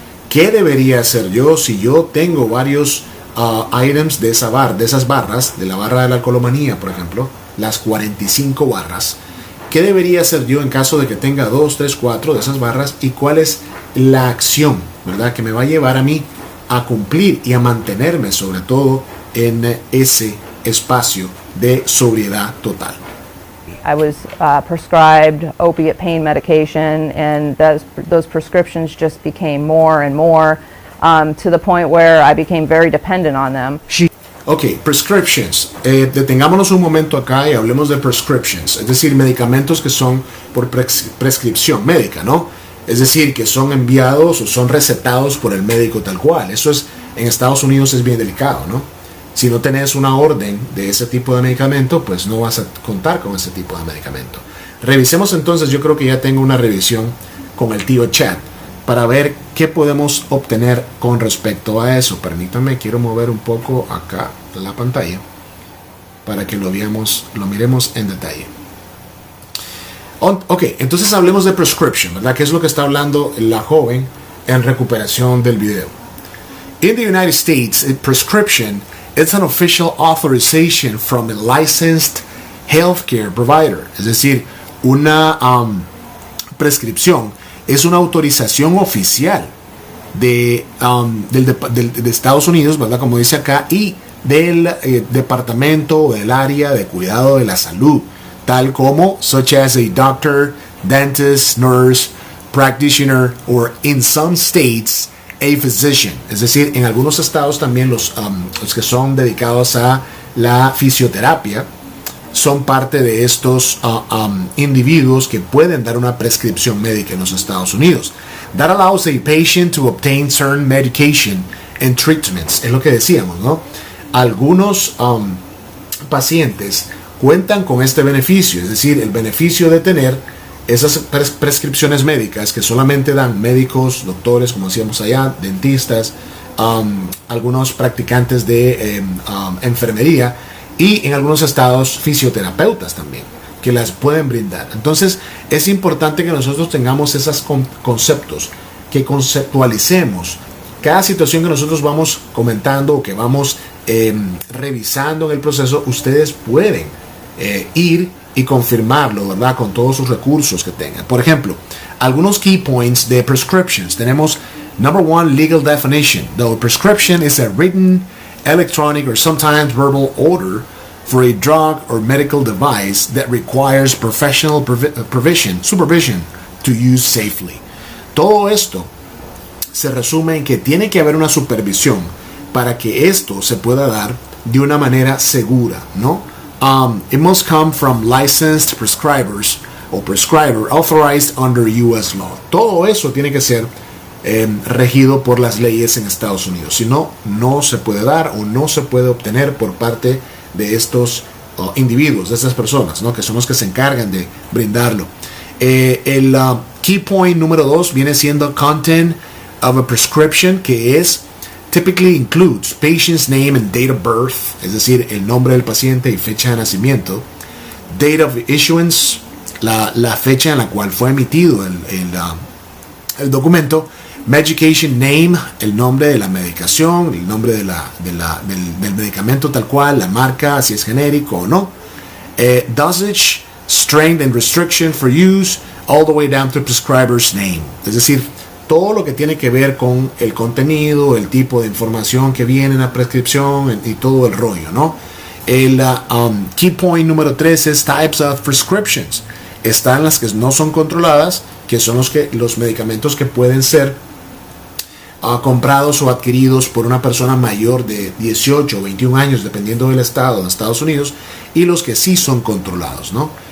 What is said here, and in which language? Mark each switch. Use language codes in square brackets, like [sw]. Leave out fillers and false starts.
[es] ¿Qué debería hacer yo si yo tengo varios items de esas barras, de la barra de la alcoholomanía, por ejemplo, las 45 barras? ¿Qué debería hacer yo en caso de que tenga 2, 3, 4 de esas barras? ¿Y cuál es la acción, verdad, que me va a llevar a mí a cumplir y a mantenerme, sobre todo, en ese espacio de sobriedad total? [en] I was prescribed opiate pain medication, and those prescriptions just became more and more to the point where I became very dependent on them. Ok, prescriptions. [es] Detengámonos un momento acá y hablemos de prescriptions, es decir, medicamentos que son por prescripción médica, ¿no? Es decir, que son enviados o son recetados por el médico tal cual. Eso es, en Estados Unidos es bien delicado, ¿no? Si no tenés una orden de ese tipo de medicamento, pues no vas a contar con ese tipo de medicamento. Revisemos entonces, yo creo que ya tengo una revisión con el tío Chat para ver qué podemos obtener con respecto a eso. Permítanme, quiero mover un poco acá la pantalla para que lo miremos en detalle. Ok, entonces hablemos de prescription, ¿verdad? ¿Qué es lo que está hablando la joven en recuperación del video? [en] In the United States, a prescription is an official authorization from a licensed healthcare provider. [es] Es decir, una prescripción es una autorización oficial de Estados Unidos, ¿verdad? Como dice acá, y del departamento o del área de cuidado de la salud, tal como [en] such as a doctor, dentist, nurse, practitioner, or in some states, a physician. [es] Es decir, en algunos estados también los que son dedicados a la fisioterapia son parte de estos individuos que pueden dar una prescripción médica en los Estados Unidos. [en] That allows a patient to obtain certain medication and treatments. [es] Es lo que decíamos, ¿no? Algunos pacientes cuentan con este beneficio, es decir, el beneficio de tener esas prescripciones médicas que solamente dan médicos, doctores, como decíamos allá, dentistas, algunos practicantes de enfermería, y en algunos estados fisioterapeutas también, que las pueden brindar. Entonces es importante que nosotros tengamos esos conceptos, que conceptualicemos cada situación que nosotros vamos comentando o que vamos revisando en el proceso. Ustedes pueden ir y confirmarlo, ¿verdad?, con todos sus recursos que tengan. Por ejemplo, algunos [en] key points [es] de prescriptions. Tenemos [en] number 1, legal definition. The prescription is a written, electronic, or sometimes verbal order for a drug or medical device that requires professional supervision to use safely. [es] Todo esto se resume en que tiene que haber una supervisión para que esto se pueda dar de una manera segura, ¿no? [en] It must come from licensed prescribers or prescriber authorized under U.S. law. [es] Todo eso tiene que ser regido por las leyes en Estados Unidos. Si no, no se puede dar o no se puede obtener por parte de estos individuos, de estas personas, ¿no?, que son los que se encargan de brindarlo. El [en] key point [es] número 2 viene siendo [en] content of a prescription, [es] que es [en] typically includes patient's name and date of birth, [es] es decir, el nombre del paciente y fecha de nacimiento, [en] date of issuance, [es] la fecha en la cual fue emitido el documento, [en] medication name, [es] el nombre de la medicación, el nombre del medicamento tal cual, la marca, si es genérico o no, dosage, [en] strength and restriction for use, all the way down to prescriber's name. [es] Es decir, todo lo que tiene que ver con el contenido, el tipo de información que viene en la prescripción y todo el rollo, ¿no? [en] El key point [es] número 3 es [en] types of prescriptions. [es] Están las que no son controladas, que son los medicamentos que pueden ser comprados o adquiridos por una persona mayor de 18 o 21 años, dependiendo del estado de Estados Unidos, y los que sí son controlados, ¿no?